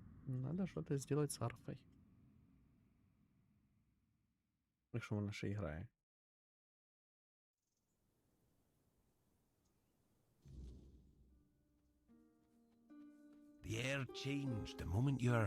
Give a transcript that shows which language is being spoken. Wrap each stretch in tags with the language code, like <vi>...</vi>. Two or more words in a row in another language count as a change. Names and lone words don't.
<uk>Надо що-то зробити з арфою. Якщо вона ще і грає.</uk> <en>The air changed the moment you're...</en>